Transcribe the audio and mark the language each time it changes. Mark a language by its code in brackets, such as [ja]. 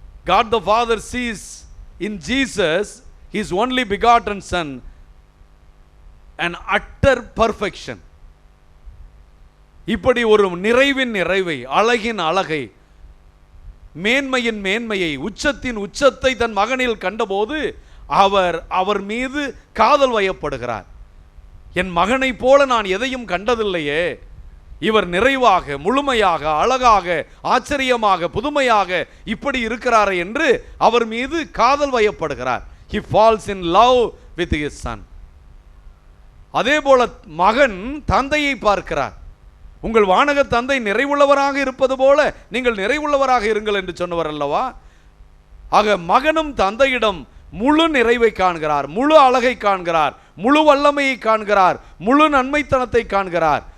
[en] God the Father sees in Jesus his only begotten son an utter perfection. [ta] இப்படி ஒரு நிறைவின் நிறைவை, அழகின் அழகை, மேன்மையின் மேன்மையை, உச்சத்தின் உச்சத்தை தன் மகனில் கண்டபோது அவர் மீது காதல் வயப்படுகிறார். என் மகனை போல நான் எதையும் கண்டதில்லையே, இவர் நிறைவாக, முழுமையாக, அழகாக, ஆச்சரியமாக, புதுமையாக இப்படி இருக்கிறார் என்று அவர் மீது காதல் வயப்படுகிறார். [en] He falls in love with his son. [ta] அதே போல மகன் தந்தையை பார்க்கிறார். உங்கள் வானக தந்தை நிறைவுள்ளவராக இருப்பது போல நீங்கள் நிறைவுள்ளவராக இருங்கள் என்று சொன்னவர் அல்லவா? ஆக மகனும் தந்தையிடம் முழு நிறைவை காண்கிறார், முழு அழகை காண்கிறார், முழு வல்லமையை காண்கிறார், முழு நன்மைத்தனத்தை காண்கிறார்.